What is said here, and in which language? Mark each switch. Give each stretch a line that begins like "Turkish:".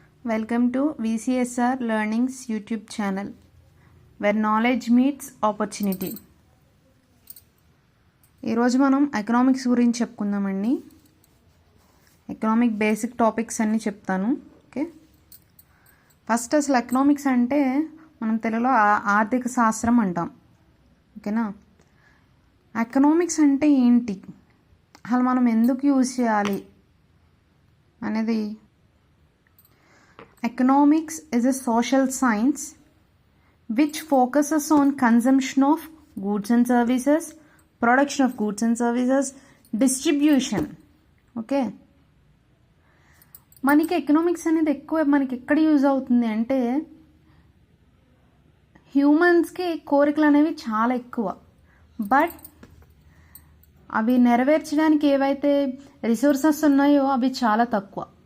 English: Welcome to VCSR Learning's YouTube channel, where knowledge meets opportunity.
Telugu: ఈరోజు మనం economics గురించి చెప్పుకుందామండి. Economic basic topics అన్నీ చెప్తాను. ఓకే, ఫస్ట్ అసలు ఎకనామిక్స్ అంటే మనం తెలుగులో ఆర్థిక శాస్త్రం అంటాం. ఓకేనా, ఎకనామిక్స్ అంటే ఏంటి, అసలు మనం ఎందుకు యూజ్ చేయాలి అనేది.
English: Economics is a social science which focuses on consumption of goods and services, production of goods and services, distribution.
Telugu: Okay, మనకి ఎకనామిక్స్ అనేది ఎక్కువ మనకి ఎక్కడ యూజ్ అవుతుంది అంటే హ్యూమన్స్కి కోరికలు అనేవి చాలా ఎక్కువ, బట్ అవి నెరవేర్చడానికి ఏవైతే రిసోర్సెస్ ఉన్నాయో అవి చాలా తక్కువ.